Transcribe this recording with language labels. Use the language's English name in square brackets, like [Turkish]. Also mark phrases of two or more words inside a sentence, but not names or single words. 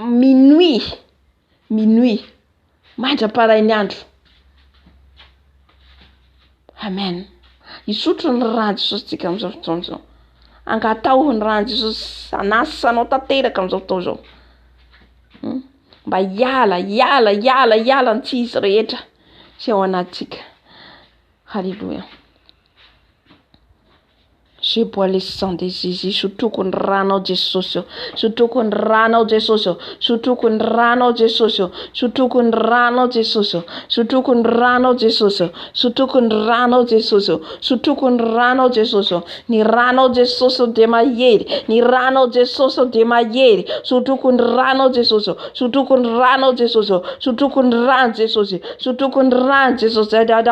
[Malagasy] minuit mandra-parain'ny andro amen isotro ny rano Jesosy tsika amin'izao fotoana zao angatao ny rano Jesosy anasanao tanteraka amin'izao fotoana zao mba hiala ny tsy izy rehetra sy ao anatsika haleluya [French] je bois le sang de Jésus [Malagasy] sotroko ny ranao Jesosy sotroko ny ranao Jesosy sotroko ny ranao Jesosy sotroko ny ranao Jesosy sotroko ny ranao Jesosy sotroko ny ranao Jesosy sotroko ny ranao Jesosy ny ranao Jesosy de mahery ny ranao Jesosy de mahery sotroko ny ranao Jesosy sotroko ny ranao Jesosy sotroko ny ranao Jesosy sotroko ny ranao Jesosy